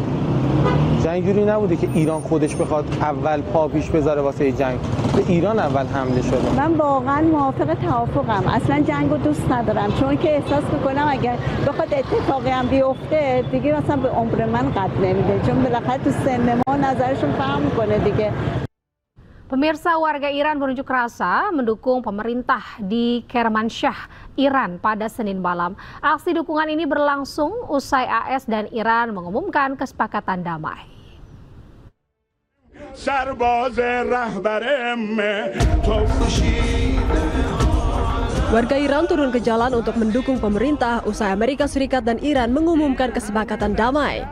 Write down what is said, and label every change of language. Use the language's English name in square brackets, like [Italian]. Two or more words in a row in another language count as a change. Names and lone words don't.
[Persian] جنگ جوری نبوده که ایران خودش بخواد اول پا پیش بذاره واسه جنگ، به ایران اول حمله شده. من واقعا موافق توافقم، اصلا جنگ رو دوست ندارم، چون که احساس میکنم اگر بخواد اتفاقی هم بیفته دیگه مثلا به عمر من قد نمیده، چون بالاخره تو سن ما نظرشون فرق میکنه دیگه. [Indonesian] Pemirsa, warga Iran berunjuk rasa mendukung pemerintah di Kermanshah, Iran pada Senin malam. Aksi dukungan ini berlangsung usai AS dan Iran mengumumkan kesepakatan damai. Warga Iran turun ke jalan untuk mendukung pemerintah usai Amerika Serikat dan Iran mengumumkan kesepakatan damai.